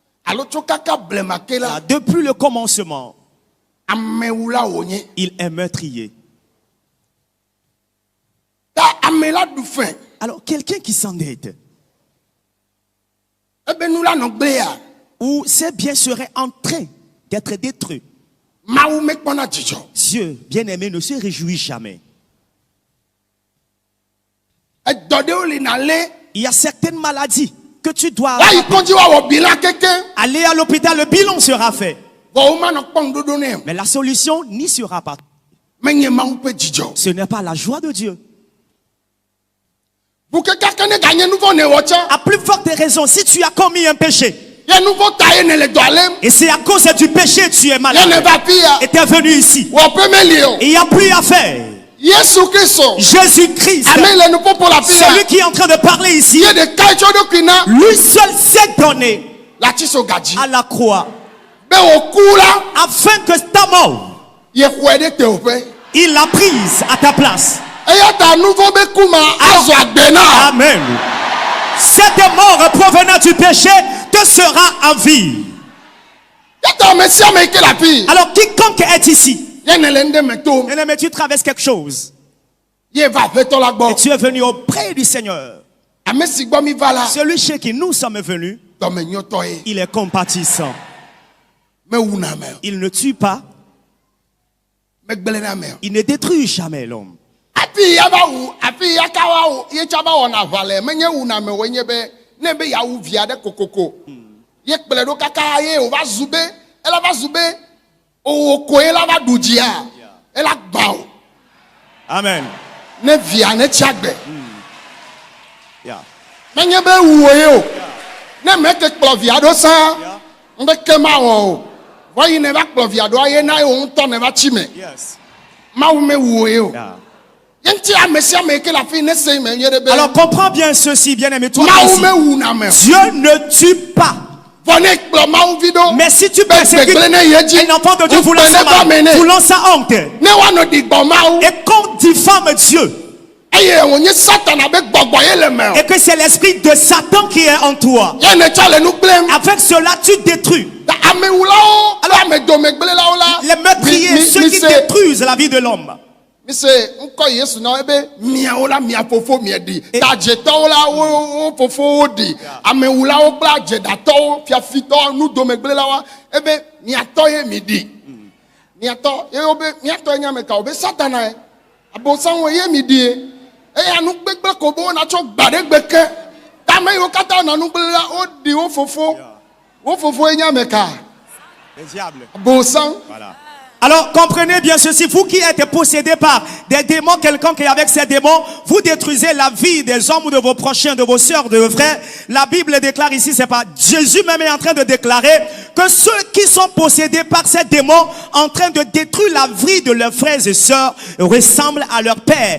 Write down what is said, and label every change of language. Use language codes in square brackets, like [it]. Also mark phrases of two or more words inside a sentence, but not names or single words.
[ee] alo tso kaka blema ke la [fr] Depuis le commencement, [ee] amewula wonye [fr] il est meurtrier. [ee] ta amela du fin [fr] Alors, quelqu'un qui s'endette, [ee] ebe nula no gbea [fr] où ses biens seraient en train d'être détruits, [ee] mawu me kpɔna dzidzɔ [fr] Dieu, bien-aimé, ne se réjouit jamais. [ee] edɔ ɖewo li na le [fr] Il y a certaines maladies que tu dois [ee] wayi kɔdzi wa wɔ bilan keke [fr] aller à l'hôpital, le bilan sera fait. [ee] vɔ wo ma nɔ kpɔm dodo ne [fr] Mais la solution n'y sera pas. [ee] menye mawu ƒe dzidzɔ [fr] Ce n'est pas la joie de Dieu. [ee] bu keke ne ganye nuvɔ ne wɔ tsã [fr] À plus forte raison, si tu as commis un péché, [ee] ye nuvɔ ta ye ne le dɔ lem [fr] et c'est à cause du péché que tu es [ee] ye ne [fr] malade, [ee] va fi ya [fr] et tu es venu ici, [ee] wɔ pe meli o [fr] et il n'y a plus à faire. [ee] Yesu Kristo [fr] Jésus-Christ, [ee] ame le nuƒo ƒo la fi ya [fr] celui qui est en train de parler ici, [ee] ye ɖeka tso ɖokui na [fr] lui seul s'est donné [ee] la tsi so gadzi [fr] à la croix [ee] be wòku la [fr] afin que ta mort, [ee] ye xɔe ɖe teƒe [fr] il l'a prise à ta place. [ee] eya ta nuvɔ be kuma azɔ agbe na Amen. [fr] Cette mort provenant du péché te sera en vie. [ee] ye ta ame sia ame yi ke la fi [fr] Alors quiconque est ici, [ee] ye ne le ŋɖe me tom [fr] bien-aimé, tu traverses quelque chose [ee] ye va aƒetɔ la [fr] et [ee] gbɔ [fr] tu es venu auprès du Seigneur. [ee] ame si gbɔ mi va la [fr] Celui chez qui nous sommes venus, [ee] dɔmenyɔtɔ ye [fr] il est compatissant. [ee] mewuna ame o [fr] Il ne tue pas, [ee] megblẽ na ame o [fr] il ne détruit jamais l'homme. [ee] afi ya va wu afi ya ka wa wu ye tsa va wɔna aʋa le menye wuna ame o nye be ne be yawu via ɖe kokoko ye kplɔe ɖo kaka ye wòva zu be ela va zu be owó koe la va ɖu dzia ela gbã o Amen. ne via ne tsi agbe [en] Yeah. [ee] menye be wu o ye o ne me ke kplɔ via ɖo sã ŋbe ke ma wɔ o vɔyi ne va kplɔ via ɖoa ye na ye wo ŋutɔ ne va tsi me [en] Yes. [ee] mawu me wu o ye o [en] Yeah. [ee] ye ŋuti ame sia ame yi ke le afi ne se me nye ɖe be [fr] Alors comprends bien ceci, bien-aimé, toi [ee] mawu [fr] ici. [ee] me wuna ame o [fr] Dieu ne tue pas. [ee] vɔ ne kplɔ mawu vi ɖo [fr] Mais si tu [ee] be [fr] persécutes [ee] gbegblẽ ne ye dzi [fr] un enfant de Dieu voulant [ee] ŋukpe sa ne va me [fr] mal, [ee] ne [fr] voulant sa honte, [ee] ne woanɔ ɖi gbɔ mawu [fr] et qu'on diffame Dieu, [ee] eye wònye satana be gbɔgbɔ ye le me o [fr] et que c'est l'esprit de Satan qui est en toi, [ee] ye ne tsɔ le nu gblẽm [fr] avec cela tu détruis. [ee] ta amewulawo alo amedomegblẽlawo la [fr] Les meurtriers, ceux qui détruisent la vie de l'homme. [ee] mi se ŋkɔ yesu na ebe miawo la mia fofo mie ɖi tadzetɔwo la wo fofowo ɖi amewulawo kple adzeɖatɔwo fiafitɔwo nudomegblẽlawoa ebe miatɔ ye mi ɖi miatɔ ye wo be miatɔ ye nye ame ka wo be satana ye abosãwo ye mi ɖi ye eya nugbegble ko be wona tsɔ gba ɖe gbe ke tame yiwo katã wona nugblẽ la woɖi wo fofo ye nye ame ka [fr] Le diable. [ee] abosã. [fr] Voilà. Alors comprenez bien ceci, vous qui êtes possédés par des démons quelconques et avec ces démons, vous détruisez la vie des hommes ou de vos prochains, de vos sœurs, de vos frères. La Bible déclare ici, c'est pas Jésus même est en train de déclarer que ceux qui sont possédés par ces démons en train de détruire la vie de leurs frères et sœurs ressemblent à leur père.